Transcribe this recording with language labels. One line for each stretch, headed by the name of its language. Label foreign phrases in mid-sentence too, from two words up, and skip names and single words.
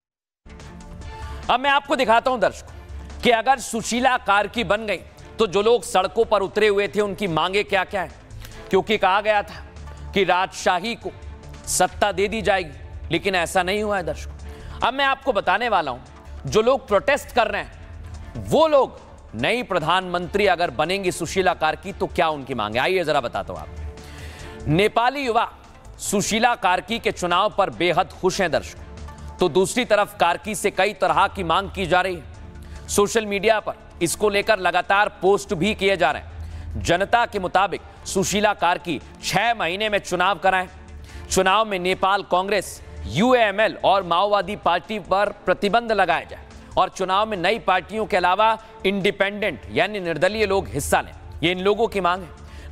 Hindi: अब मैं आपको दिखाता हूं दर्शकों कि अगर सुशीला कार्की बन गई तो जो लोग सड़कों पर उतरे हुए थे उनकी मांगे क्या क्या है, क्योंकि कहा गया था कि राजशाही को सत्ता दे दी जाएगी, लेकिन ऐसा नहीं हुआ है दर्शकों। अब मैं आपको बताने वाला हूं, जो लोग प्रोटेस्ट कर रहे हैं वो लोग नई प्रधानमंत्री अगर बनेंगी सुशीला कार्की तो क्या उनकी मांग है, आइए जरा बताता हूं आपको। नेपाली युवा सुशीला कार्की के चुनाव पर बेहद खुश हैं दर्शकों, तो दूसरी तरफ कार्की से कई तरह की मांग की जा रही है।
English: social media
Hindi: पर इसको लेकर लगातार पोस्ट भी किए जा रहे हैं। जनता के मुताबिक सुशीला कार्की 6 महीने में चुनाव कराएं, चुनाव में नेपाल कांग्रेस, यूएमएल और माओवादी पार्टी पर प्रतिबंध लगाया जाए और चुनाव में नई पार्टियों के अलावा इंडिपेंडेंट यानी निर्दलीय लोग हिस्सा लें, ये इन लोगों की मांग है।